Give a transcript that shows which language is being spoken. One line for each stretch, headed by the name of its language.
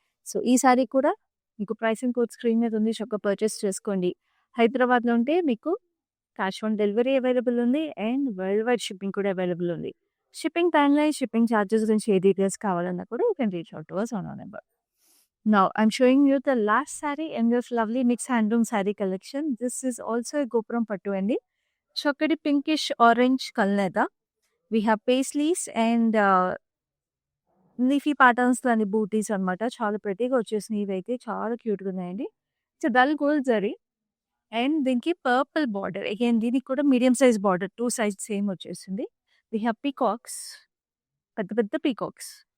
Telugu: So, ఈ sorry కూడా మీకు ప్రైసింగ్ కోడ్ స్క్రీన్ మీద ఉంది. చక్కగా పర్చేస్ చేసుకోండి. హైదరాబాద్‌లో ఉంటే మీకు క్యాష్ ఆన్ డెలివరీ అవైలబుల్ ఉంది. అండ్ వరల్డ్ వైడ్ షిప్పింగ్ కూడా అవైలబుల్ ఉంది. షిప్పింగ్ టైమ్‌లైన్, షిప్పింగ్ చార్జెస్ గురించి ఏ డీటెయిల్స్ కావాలన్నా కూడా you can reach out to us on our number.
English: Now, I'm showing you the last saree in this lovely mixed handloom saree collection. This is also a Gopuram Pattu
Telugu: andi. చక్కటి pinkish orange కల్నేత.
English: We have paisleys and
Telugu: leafy patterns అని బూటీస్ అనమాట. చాలా ప్రెటీగా వచ్చేసినాయి. ఇవైతే చాలా క్యూట్‌గా ఉన్నాయండి. It's dull gold zari and దీనికి పర్పుల్ బార్డర్. అగైన్ దీనికి కూడా medium size border 2 size same వచ్చేసింది. వి హావ్ పీకాక్స్, పెద్ద పెద్ద పీకాక్స్.